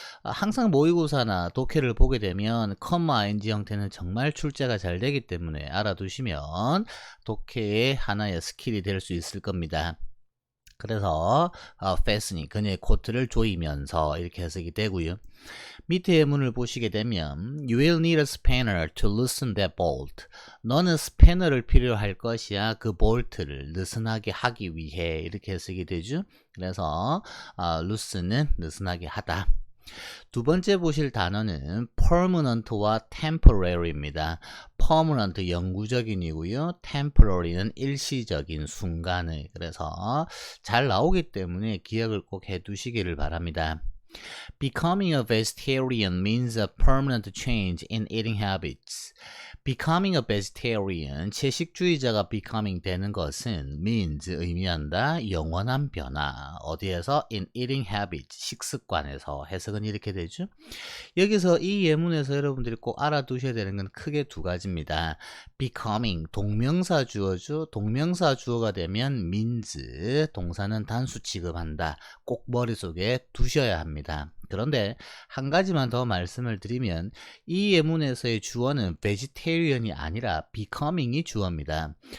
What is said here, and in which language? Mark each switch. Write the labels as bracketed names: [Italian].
[Korean] 항상 모의고사나 독해를 보게 되면 컴마-ing 형태는 정말 출제가 잘 되기 때문에 알아두시면 독해의 하나의 스킬이 될 수 있을 겁니다. 그래서 fastening, 그녀의 코트를 조이면서 이렇게 해석이 되고요. 밑에 예문을 보시게 되면 [English] You will need a spanner to loosen that bolt. [Korean] 너는 스패너를 필요할 것이야, 그 볼트를 느슨하게 하기 위해, 이렇게 해석이 되죠. 그래서 loosen은 느슨하게 하다. 두 번째 보실 단어는 permanent와 temporary입니다. permanent 영구적인이고요. temporary는 일시적인, 순간의. 그래서 잘 나오기 때문에 기억을 꼭 해두시기를 바랍니다. [English] Becoming a vegetarian means a permanent change in eating habits. Becoming a vegetarian, [Korean] 채식주의자가 becoming 되는 것은 means, 의미한다, 영원한 변화. 어디에서? [English] in eating habits, [Korean] 식습관에서. 해석은 이렇게 되죠. 여기서 이 예문에서 여러분들이 꼭 알아두셔야 되는 건 크게 두 가지입니다. becoming, 동명사 주어죠. 동명사 주어가 되면 means, 동사는 단수 취급한다. 꼭 머릿속에 두셔야 합니다. 그런데 한 가지만 더 말씀을 드리면 이 예문에서의 주어는 vegetarian이 아니라 becoming이 주어입니다.